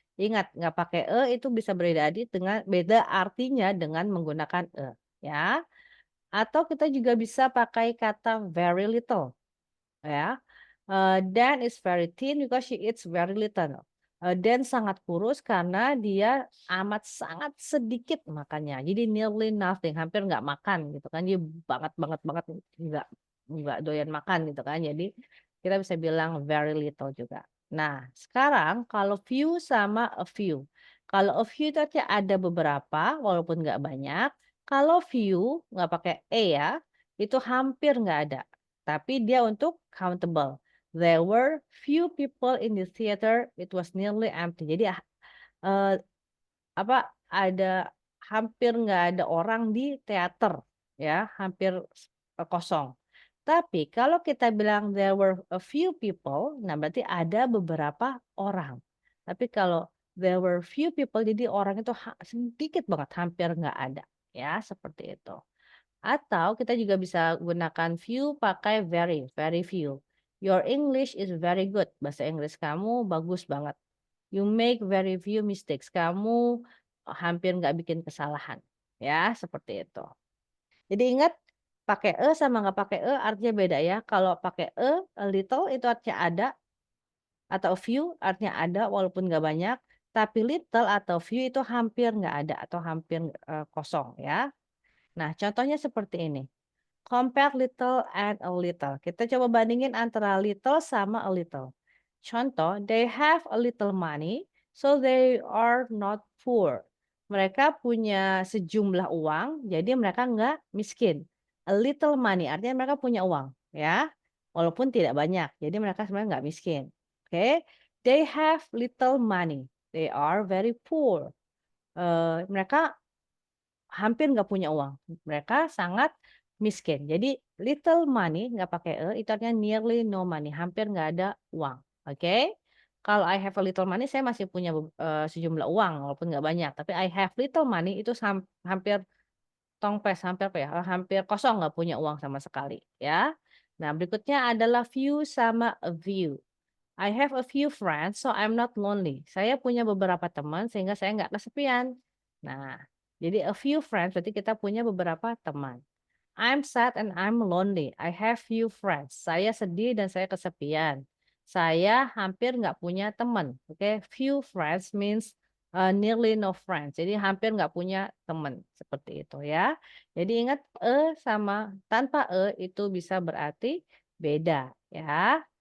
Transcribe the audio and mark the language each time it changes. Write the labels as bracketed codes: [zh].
[id] Ingat nggak pakai itu bisa beda artinya dengan menggunakan ya. Atau kita juga bisa pakai kata very little ya. [en] Dan is very thin because she eats very little. [id] Dan sangat kurus karena dia amat sangat sedikit makannya. Jadi [en] nearly nothing, [id] hampir nggak makan gitu kan. Dia banget banget banget nggak doyan makan gitu kan. Jadi kita bisa bilang very little juga. Nah, sekarang kalau few sama a few. Kalau a few itu artinya ada beberapa walaupun nggak banyak. Kalau few nggak pakai ya, itu hampir nggak ada. Tapi dia untuk countable. [en] There were few people in the theater. It was nearly empty. [id] Jadi eh, ada hampir nggak ada orang di teater ya, hampir kosong. Tapi kalau kita bilang [en] there were a few people, [id] nah berarti ada beberapa orang. Tapi kalau [en] there were few people, [id] jadi orang itu sedikit banget, hampir nggak ada. Ya, seperti itu. Atau kita juga bisa gunakan few pakai very, very few. [en] Your English is very good. [id] Bahasa Inggris kamu bagus banget. [en] You make very few mistakes. [id] Kamu hampir nggak bikin kesalahan. Ya, seperti itu. Jadi ingat, pakai sama nggak pakai artinya beda ya. Kalau pakai a little itu artinya ada. Atau few artinya ada walaupun nggak banyak. Tapi little atau few itu hampir nggak ada atau hampir kosong ya. Nah, contohnya seperti ini. [en] Compare little and a little. [id] Kita coba bandingin antara little sama a little. [en] Contoh, they have a little money, so they are not poor. [id] mereka punya sejumlah uang, jadi mereka nggak miskin. A little money, artinya mereka punya uang, ya. Walaupun tidak banyak, jadi mereka sebenarnya nggak miskin. [en] Oke, they have little money. They are very poor. [id] Mereka hampir nggak punya uang. Mereka sangat miskin. Jadi little money nggak pakai itu artinya [en] nearly no money, [id] hampir nggak ada uang. Oke. Kalau [en] I have a little money, [id] saya masih punya sejumlah uang walaupun nggak banyak. Tapi [en] I have little money [id] itu hampir tongpes, hampir apa ya? Hampir kosong nggak punya uang sama sekali, ya. Nah, berikutnya adalah few sama a few. [en] I have a few friends, so I'm not lonely. [id] Saya punya beberapa teman sehingga saya nggak kesepian. Nah, jadi a few friends berarti kita punya beberapa teman. [en] I'm sad and I'm lonely. I have few friends. [id] Saya sedih dan saya kesepian. Saya hampir nggak punya teman. [en] Oke, few friends means nearly no friends. [id] Jadi hampir nggak punya teman seperti itu ya. Jadi ingat sama tanpa itu bisa berarti beda ya.